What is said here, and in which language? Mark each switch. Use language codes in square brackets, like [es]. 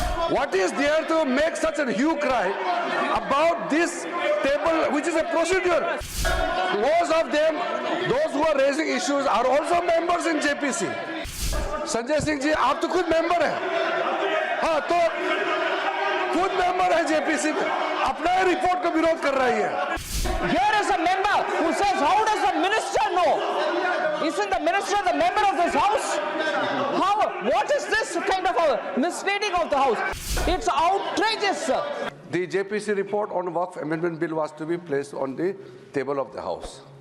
[en] What is there to make such a hue cry about this table, which is a procedure? Most of them, those who are raising issues, are also members in JPC. [hi] Sanjay Singh ji, आप तो खुद member हैं, हाँ तो खुद member है JPC में, अपना रिपोर्ट का विरोध कर रही है. [en] Here is a member who says, how does the minister know? Isn't the minister the member of this house? How? What is this kind of a misleading of the house? It's outrageous, sir. The JPC report on Waqf Amendment Bill was to be placed on the table of the House.